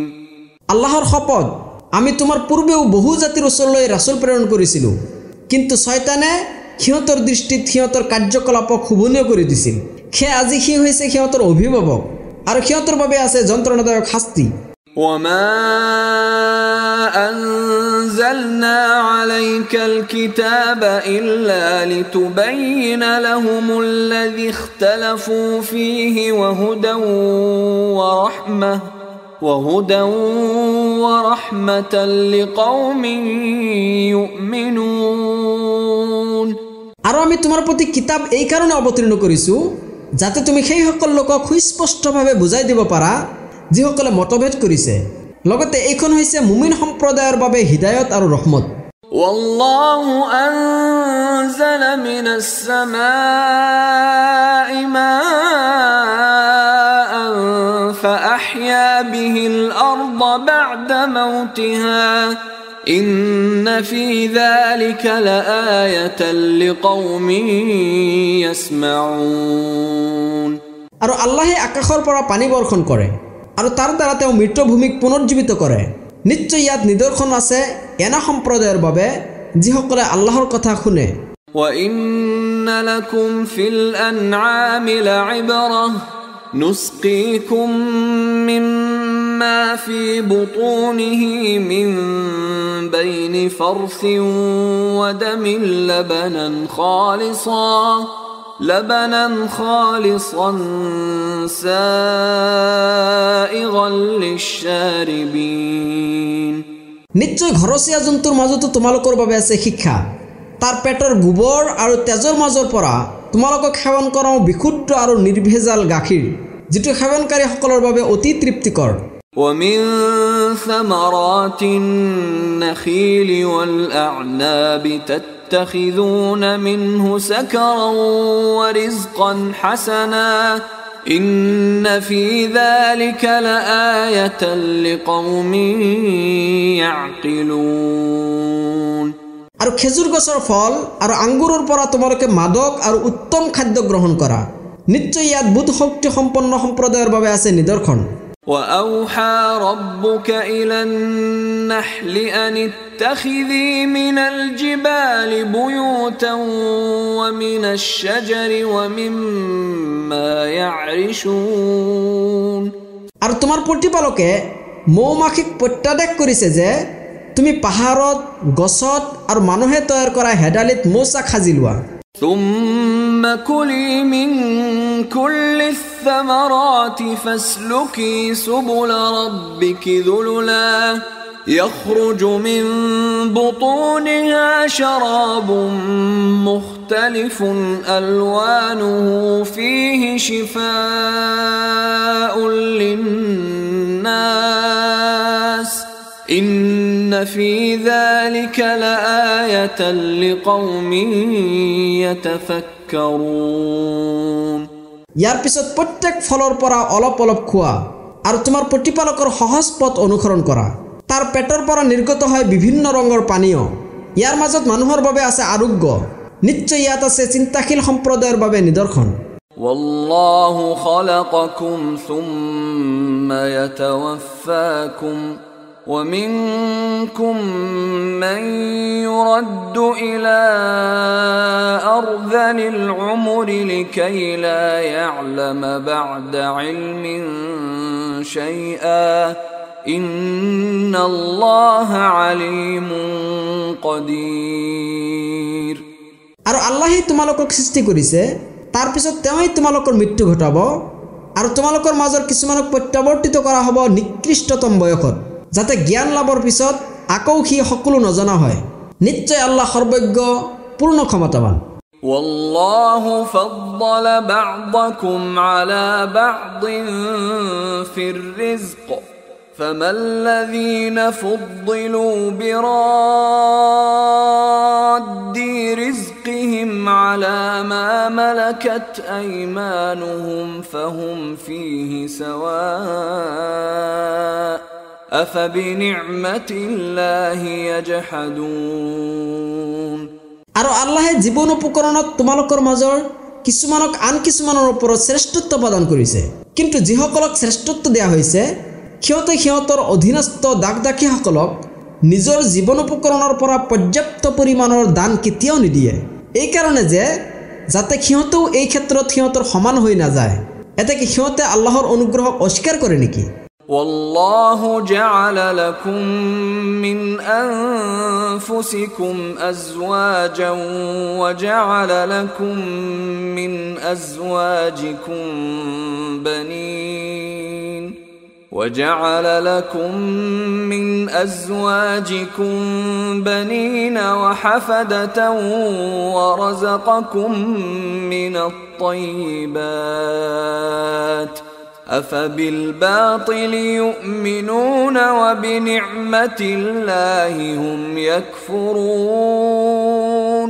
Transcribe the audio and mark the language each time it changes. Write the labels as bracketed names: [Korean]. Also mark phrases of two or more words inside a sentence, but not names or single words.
[Assamese] আল্লাহৰ শপত আমি তোমাৰ পূৰ্বেও বহু জাতিৰ ওচৰলৈ ৰাসূল প্ৰেৰণ কৰিছিলোঁ কিন্তু শয়তানে সিহঁতৰ দৃষ্টিত সিহঁতৰ কাৰ্যকলাপক শুভনীয় কৰি দিছিল সে আজি সি হৈছে সিহঁতৰ অভিভাৱক আৰু সিহঁতৰ বাবে আছে যন্ত্ৰণাদায়ক শাস্তি [Arabic] وما أنزلنا عليك الكتاب إلا لتبين لهم الذي اختلفوا فيه وهدى ورحمة لقوم يؤمنون [Assamese] আৰু আমি তোমাৰ প্ৰতি কিতাপ এই কাৰণে অৱতীৰ্ণ কৰিছো যাতে তুমি সেই সকল লোকক সুস্পষ্টভাৱে বুজাই দিব পাৰা যিসকলে মতভেদ কৰিছে লগতে এইখন হৈছে মুমিন সম্প্ৰদায়ৰ বাবে হিদায়ত আৰু ৰহমত [Arabic] والله أنزل من السماء ماء فأحيا به الأرض بعد موتها إن في ذلك لآية لقوم يسمعون [Assamese] আৰু আল্লাহে আকাশৰ পৰা পানী বৰ্ষণ কৰে আৰু তাৰ দ্বাৰা তেওঁ মৃত ভূমিক পুনৰুজ্জীৱিত কৰে নিশ্চয় ইয়াত নিদৰ্শন আছে এনা সম্প্ৰদায়ৰ বাবে যিসকলে আল্লাহৰ কথা শুনে [Arabic] وَإِنَّ لَكُمْ فِي الْأَنْعَامِ لَعِبْرَةً نُسْقِيكُم مِّمَّا فِي بُطُونِهِ مِن بَيْنِ فَرْثٍ وَدَمٍ لبنا خالصا سائغا للشاربين [Assamese] নিশ্চয় ঘৰচীয়া জন্তুৰ মাজতো তোমালোকৰ বাবে আছে শিক্ষা তাৰ পেটৰ গোবৰ আৰু তেজৰ মাজৰ পৰা তোমালোকক সেৱন কৰাও বিশুদ্ধ আৰু নিৰ্ভেজাল গাখীৰ যেটো সেৱনকাৰীসকলৰ বাবে অতি তৃপ্তিকৰ [Arabic] ومن ثمرات النخيل والأعناب تتخذون منه سكرا ورزقا حسنا إن في ذلك لآية لقوم يعقلون [Assamese] আৰু খেজুৰ গছৰ ফল আৰু আঙ্গুৰৰ পৰা তোমালোকে মাদক আৰু উত্তম খাদ্য গ্ৰহণ কৰা নিশ্চয় ইয়াত বুধ শক্তি সম্পন্ন সম্প্ৰদায়ৰ বাবে আছে নিদৰ্শন [Arabic] وأوحى ربك إلى النحل أن اتخذي من الجبال بيوتا ومن الشجر ومما يعرشون [Assamese] আৰু তোমাৰ প্ৰতিপালকে মৌমাখিক প্ৰত্যাদেশ কৰিছে যে তুমি পাহাৰত গছত আৰু মানুহে তৈয়াৰ কৰা হেডালিত মৌচাক সাজি লোৱা [Arabic] ثم كلي من كل الثمرات فاسلكي سبل ربك ذللا يخرج من بطونها شراب مختلف ألوانه فيه شفاء للناس إن في ذلك لآية لقوم يتفكرون [Assamese] ইয়াৰ পিছত প্ৰত্যেক ফলৰ পৰা অলপ অলপ খোৱা আৰু তোমাৰ প্ৰতিপালকৰ সহজ পথ অনুসৰণ কৰা তাৰ পেটৰ পৰা নিৰ্গত হয় বিভিন্ন ৰঙৰ পানীয় ইয়াৰ মাজত মানুহৰ বাবে আছে আৰোগ্য নিশ্চয় ইয়াত আছে চিন্তাশীল সম্প্ৰদায়ৰ বাবে নিদৰ্শন [Arabic] والله خلقكم ثم يتوفاكم ومنكم من يرد إلى أرذل العمر لكي لا يعلم بعد علم شيئا إن الله عليم قدير [Assamese] আৰু আল্লাহে তোমালোকক সৃষ্টি কৰিছে তাৰ পিছত তেওঁই তোমালোকৰ মৃত্যু ঘটাব আৰু তোমালোকৰ মাজৰ কিছুমানক প্ৰত্যাৱৰ্তিত কৰা হ'ব নিকৃষ্টতম বয়সত যাতে জ্ঞান লাভৰ পিছত আকৌ সি সকলো নজনা হয় নিশ্চয় আল্লাহ সৰ্বজ্ঞ পূৰ্ণ ক্ষমতাৱান [Arabic] والله فضل بعضكم على بعض في الرزق فما الذين فضلوا براد رزقهم على ما ملكت أيمانهم فهم فيه سواء أفبنعمة الله يجحدون [Assamese] আৰু আল্লাহে জীৱন উপকৰণত তোমালোকৰ মাজৰ কিছুমানক আন কিছুমানৰ ওপৰত শ্ৰেষ্ঠত্ব প্ৰদান কৰিছে কিন্তু যিসকলক শ্ৰেষ্ঠত্ব দিয়া হৈছে সিহঁতৰ অধীনস্থ দাগদাখীসকলক নিজৰ জীৱন উপকৰণৰ পৰা পৰ্যাপ্ত পৰিমাণৰ দান কেতিয়াও নিদিয়ে এই কাৰণে যে যাতে সিহঁতেও এই ক্ষেত্ৰত সিহঁতৰ সমান হৈ নাযায় এতে কি সিহঁতে আল্লাহৰ অনুগ্ৰহক অস্বীকাৰ কৰে নেকি [Arabic] والله جعل لكم من أنفسكم أزواجا وجعل لكم من أزواجكم بنين وحفدة ورزقكم من الطيبات أفبالباطل يؤمنون وبنعمة الله هم يكفرون